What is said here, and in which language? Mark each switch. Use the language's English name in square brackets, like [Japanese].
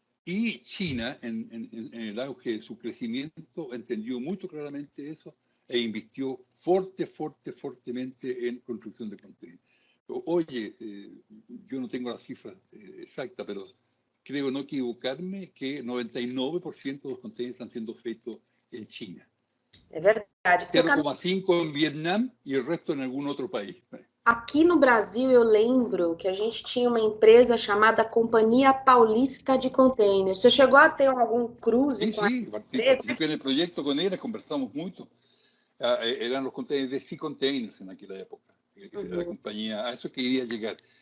[Spanish] Y China, en el auge de su crecimiento, entendió muy claramente eso e invirtió fuertemente en construcción de containers. Oye, yo no tengo la cifra exacta, pero creo no equivocarme que 99% de los containers están siendo hechos en China. [Portuguese] É verdade. [Spanish] 0,5% en Vietnam y el resto en algún otro país. [Portuguese] Aqui no Brasil, eu lembro que a gente tinha uma empresa chamada Companhia Paulista de Containers. Você chegou a ter algum cruze com [Spanish] Sí, participé en el proyecto con ella, conversamos mucho. Eran los containers de Sea Containers en aquella época. La compañía, a eso quería llegar.